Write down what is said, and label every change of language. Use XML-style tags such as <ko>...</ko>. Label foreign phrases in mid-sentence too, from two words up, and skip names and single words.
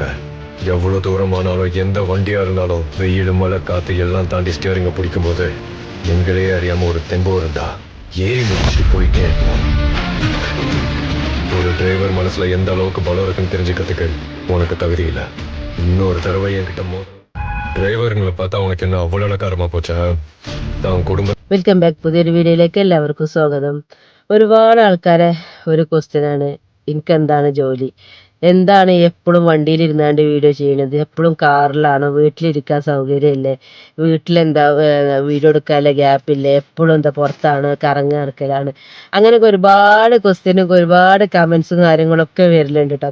<ta>எவ்வளோ தூரமானாலும் எந்த வண்டியா இருந்தாலும் வெயில் மழை காத்து எல்லாம் தாண்டி ஸ்டியரிங்க பிடிக்கும் போது எங்களே அறியாம ஒரு தெம்பு இருந்தா ஏறி முடிச்சுட்டு போயிட்டே இருப்போம். ஒரு டிரைவர் மனசுல எந்த அளவுக்கு பலம் இருக்குன்னு தெரிஞ்சுக்கிறதுக்கு உனக்கு தகுதி இல்லை. இன்னொரு தடவை என்கிட்ட டிரைவருங்களை பார்த்தா உனக்கு என்ன அவ்வளோ அழகாரமா போச்சா? தான் குடும்ப</ta> <en>welcome back.</en> <ml>പുതിയൊരു വീഡിയോയിലേക്ക് എല്ലാവർക്കും സ്വാഗതം. ഒരുപാട് ആൾക്കാരെ ഒരു ക്വസ്റ്റ്യനാണ്, എനിക്ക് എന്താണ് ജോലി, എന്താണ് എപ്പോഴും വണ്ടിയിലിരുന്നാണ്ട് വീഡിയോ ചെയ്യണത്, എപ്പോഴും കാറിലാണ്, വീട്ടിലിരിക്കാൻ സൗകര്യമില്ലേ, വീട്ടിലെന്താ വീഡിയോ എടുക്കാനുള്ള ഗ്യാപ്പില്ലേ, എപ്പോഴും എന്താ പുറത്താണ് കറങ്ങി നടക്കലാണ്, അങ്ങനെയൊക്കെ ഒരുപാട് ക്വസ്റ്റ്യനും ഒരുപാട് കമൻസും കാര്യങ്ങളൊക്കെ വരലുണ്ട് കേട്ടോ.</ml>